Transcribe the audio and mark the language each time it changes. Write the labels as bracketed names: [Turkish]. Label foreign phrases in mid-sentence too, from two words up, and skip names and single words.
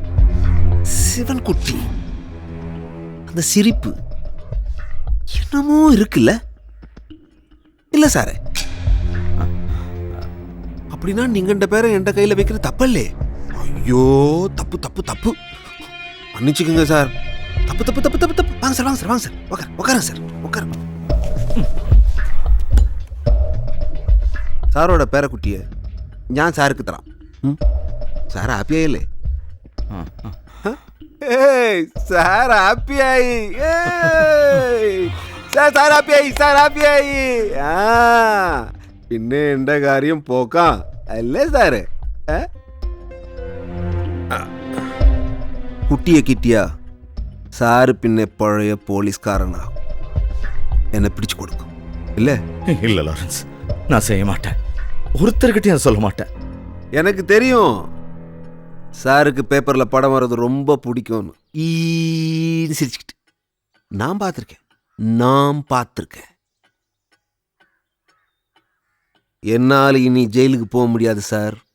[Tamil] சிவன் குட்டி அந்த சிரிப்பு என்னமோ இருக்குல்ல? இல்ல சாரு, அப்படின்னா நீங்க இந்த பேரை என் கையில வைக்கிற தப்பல்லே. ஐயோ, தப்பு தப்பு தப்பு, மன்னிச்சுக்குங்க சார். தப்பு தப்பு தப்பு தப்பு தப்பு. வாங்க சார், வாங்க சார், வாங்க சார், உட்காருங்க சார், உட்காருங்க. [Malayalam] സാറോടെ പേരക്കുട്ടിയെ ഞാൻ സാർക്ക് തരാം. സാർ ഹാപ്പിയായില്ലേ? സാർ ഹാപ്പിയായി, സാർ ഹാപ്പിയായി, സാർ ഹാപ്പിയായി. ആ പിന്നെ എൻ്റെ കാര്യം പോക്കാം അല്ലേ സാറ്? കുട്ടിയെ കിട്ടിയ സാറ് പിന്നെ പഴയ പോലീസ്കാരനാകും, എന്നെ പിടിച്ചു കൊടുക്കും ഇല്ലേ? [Tamil] இல்ல லாரன்ஸ், நான் செய்ய மாட்டேன். ஒருத்தர்கிட்டயும் சொல்ல மாட்டேன். எனக்கு தெரியும் சாருக்கு பேப்பர்ல படம் வர்றது ரொம்ப பிடிக்கும்னு. சிரிச்சுக்கிட்டு நான் பார்த்துருக்கேன். என்னால் இனி ஜெயிலுக்கு போக முடியாது சார்.